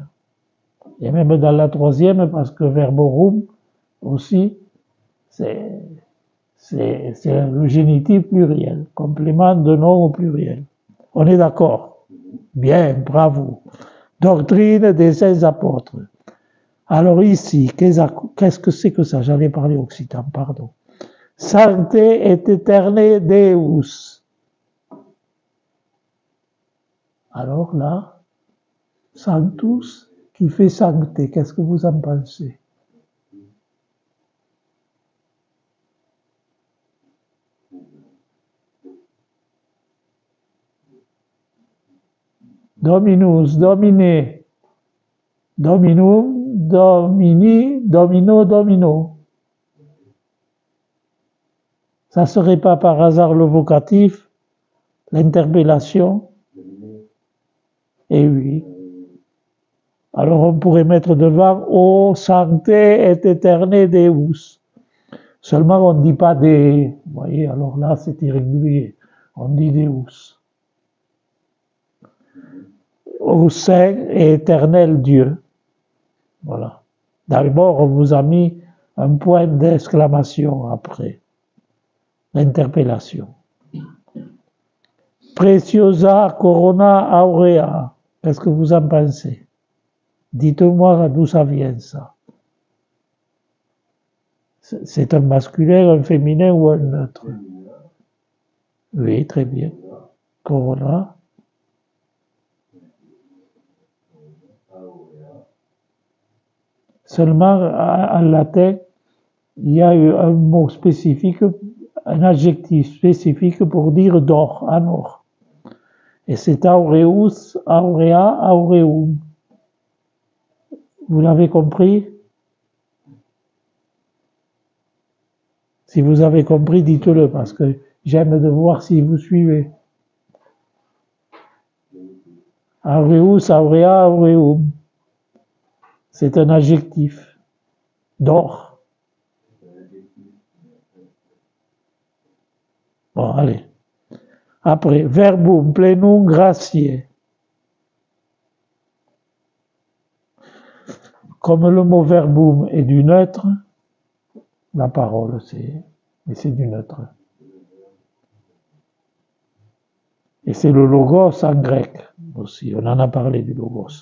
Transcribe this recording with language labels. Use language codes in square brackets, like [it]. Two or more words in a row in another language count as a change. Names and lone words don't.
[fr] Et même dans la troisième, parce que verborum aussi, c'est le génitif pluriel, complément de nom au pluriel. On est d'accord? Bien, bravo. Doctrine des 16 apôtres. Alors ici, qu'est-ce que c'est que ça? J'allais parler occitan, pardon. [la] Sancte et éterne Deus. [fr] Alors là, Sanctus qui fait sancté, qu'est-ce que vous en pensez? [la] Dominus, Domine, Dominum, Domini, Domino, Domino. [fr] Ça serait pas par hasard le vocatif, l'interpellation? Eh oui. Alors on pourrait mettre devant [la] O sancte et éterne Deus. [fr] Seulement on ne dit pas des. Vous voyez, alors là c'est irrégulier. On dit Deus. Au saint et éternel Dieu. Voilà. D'abord, on vous a mis un point d'exclamation après l'interpellation. [la] Preciosa corona aurea. [fr] Qu'est-ce que vous en pensez? Dites-moi d'où ça vient, ça. C'est un masculin, un féminin ou un neutre? Oui, très bien. Corona. Seulement, en latin, il y a eu un mot spécifique, un adjectif spécifique pour dire d'or, en or. Et c'est [la] aureus, aurea, aureum. [fr] Vous l'avez compris? Si vous avez compris, dites-le, parce que j'aime de voir si vous suivez. [la] Aureus, aurea, aureum. [fr] C'est un adjectif d'or. Bon, allez. Après, [la] verbum plenum gratiae. [fr] Comme le mot verbum est du neutre, la parole, mais c'est du neutre. Et c'est le logos en grec aussi, on en a parlé du logos.